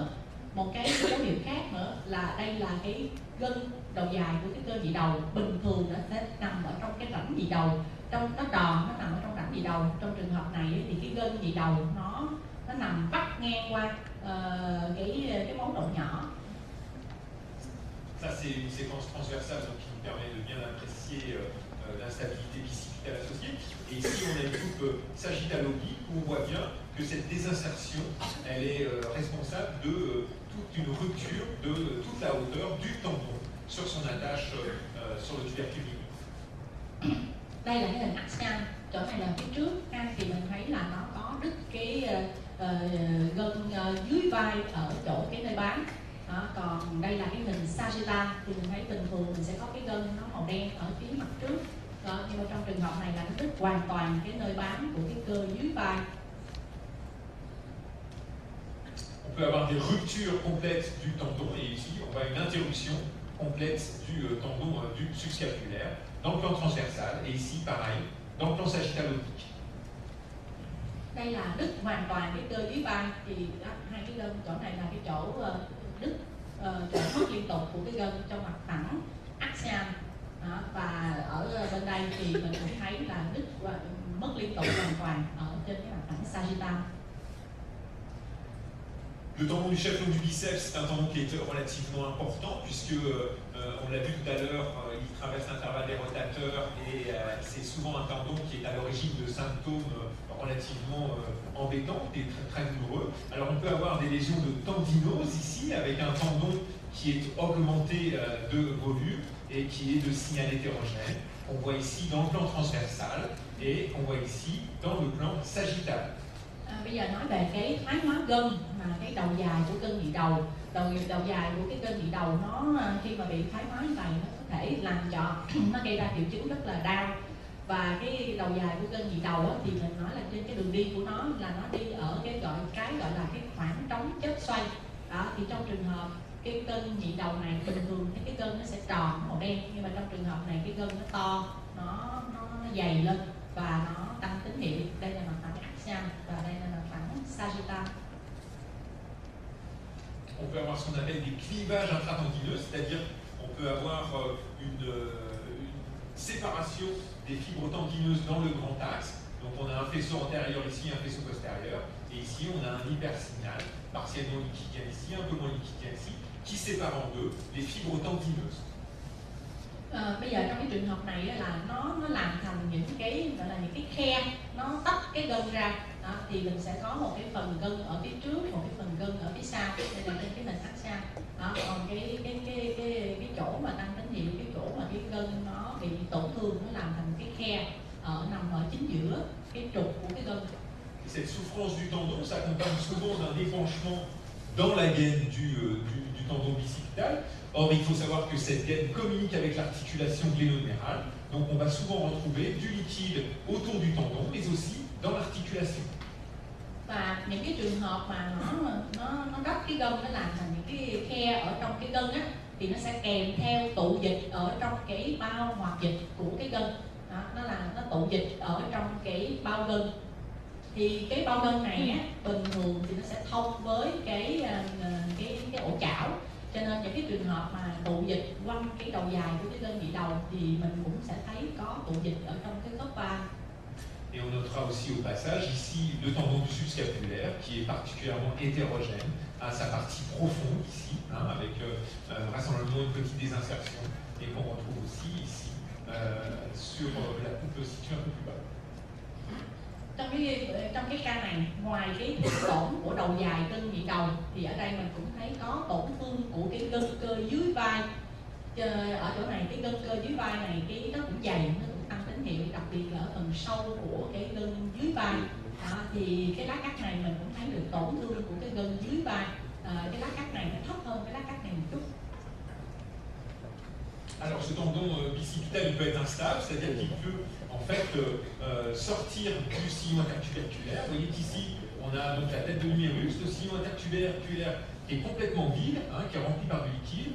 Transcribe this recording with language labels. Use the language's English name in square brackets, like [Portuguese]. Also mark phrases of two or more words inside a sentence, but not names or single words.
[Vietnamese] Một cái dấu hiệu khác nữa là đây là cái gân đầu dài của cái cơ nhị đầu. Bình thường nó sẽ nằm ở trong cái rãnh nhị đầu, trong nó tròn, nó nằm ở trong rãnh nhị đầu. Trong trường hợp này thì cái gân nhị đầu nó nằm vắt ngang qua cái máu động nhỏ. [French] Ça c'est une séquence transversale donc, qui nous permet de bien apprécier l'instabilité bicipitale associée. Et ici on a une coupe sagittalo-oblique où on voit bien que cette désinsertion elle est responsable de toute une rupture de toute la hauteur du tendon sur son attache sur le tubercule mineur. [Vietnamese] Đây là cái hình axial, chỗ này là phía trước thì mình thấy là nó có đứt cái gân dưới vai ở chỗ cái nơi bám. Đó, còn đây là cái hình sagittal thì mình thấy bình thường mình sẽ có cái gân nó màu đen ở phía mặt trước. Đó, nhưng mà trong trường hợp này là nó đứt hoàn toàn cái nơi bám của cái cơ dưới vai. [French] On peut avoir des ruptures complètes du tendon, et ici on voit une interruption complète du tendon du subscapulaire dans le plan transversal, et ici pareil, dans le plan sagittalo-oblique. [Vietnamese] Đây là đứt hoàn toàn cái cơ dưới vai, thì hai cái gân chỗ này là cái chỗ đứt, chỗ mất liên tục của cái gân trong mặt phẳng axial. Và ở bên đây thì mình cũng thấy là đứt mất liên tục hoàn toàn ở trên cái mặt phẳng sagittal. [French] Le tendon du chef long du biceps, c'est un tendon qui est relativement important puisque, on l'a vu tout à l'heure, il traverse l'intervalle des rotateurs et c'est souvent un tendon qui est à l'origine de symptômes relativement embêtants et très, très douloureux. Alors on peut avoir des lésions de tendinose ici avec un tendon qui est augmenté de volume et qui est de signal hétérogène. On voit ici dans le plan transversal et on voit ici dans le plan sagittal. [Vietnamese] Bây giờ nói về cái thoái hóa gân, mà cái đầu dài của gân nhị đầu, đầu dài của cái gân nhị đầu nó khi mà bị thoái hóa như vậy nó có thể làm cho nó gây ra triệu chứng rất là đau. Và cái đầu dài của gân nhị đầu thì mình nói là trên cái đường đi của nó là nó đi ở cái gọi là cái khoảng trống chất xoay. Đó, thì trong trường hợp cái gân nhị đầu này bình thường thì cái gân nó sẽ tròn màu đen, nhưng mà trong trường hợp này cái gân nó to, nó dày lên và nó tăng tín hiệu. Đây là mặt phẳng axial và đây là mặt phẳng sagittal. [French] On peut avoir ce qu'on appelle des clivages intratendineux, c'est-à-dire on peut avoir une séparation des fibres tendineuses dans le grand axe. Donc on a un faisceau antérieur ici, un faisceau postérieur, et ici on a un hypersignal, partiellement liquidien ici, un peu moins liquidien ici, qui sépare en deux les fibres tendineuses. [Vietnamese] Bây giờ trong cái trường hợp này là nó làm thành những cái gọi là những cái khe, nó tách cái gân ra. Đó, thì mình sẽ có một cái phần gân ở phía trước, một cái phần gân ở phía sau. Đây là trên cái hình axial. Đó, còn cái chỗ mà tăng tín hiệu, cái chỗ mà cái gân nó bị tổn thương, nó làm thành cái khe nằm ở chính giữa cái trục của cái gân. [French] Cette souffrance du tendon s'accompagne souvent d'un épanchement dans la gaine du tendon bicipital. Or, il faut savoir que cette gaine communique avec l'articulation glénomérale. Donc, on va souvent retrouver du liquide autour du tendon, mais aussi dans l'articulation. [Vietnamese] Và những cái trường hợp mà nó đắp cái gân, nó làm thành những cái khe ở trong cái gân á, thì nó sẽ kèm theo tụ dịch ở trong cái bao hoạt dịch của cái gân. Đó, nó tụ dịch ở trong cái bao gân. Thì cái bao gân này á, bình thường thì nó sẽ thông với cái ổ chảo. Cho nên những cái trường hợp mà tụ dịch quanh cái đầu dài của cái gân nhị đầu thì mình cũng sẽ thấy có tụ dịch ở trong cái khớp vai. [French] Et on notera aussi au passage ici le tendon du subscapulaire qui est particulièrement hétérogène à sa partie profonde ici, avec vraisemblablement une petite désinsertion et qu'on retrouve aussi ici sur la coupe située un peu plus bas. [Vietnamese] Trong cái ca này, ngoài cái tổn của đầu dài gân nhị đầu thì ở đây mình cũng thấy có tổn thương của cái gân cơ dưới vai. Ở chỗ này cái gân cơ dưới vai này nó cũng dày, nó cũng tăng tín hiệu, đặc biệt là ở phần sâu của cái gân dưới vai. Thì cái lá cắt này mình cũng thấy được tổn thương của cái gân dưới vai. Cái lá cắt này nó thấp hơn cái lá cắt này một chút. [French] Alors ce tendon bicipital il peut être instable, c'est-à-dire qu'il peut en fait sortir du sillon intertuberculaire. Vous voyez qu'ici on a donc la tête de l'humérus, le sillon intertuberculaire qui est complètement vide, qui est rempli par du liquide.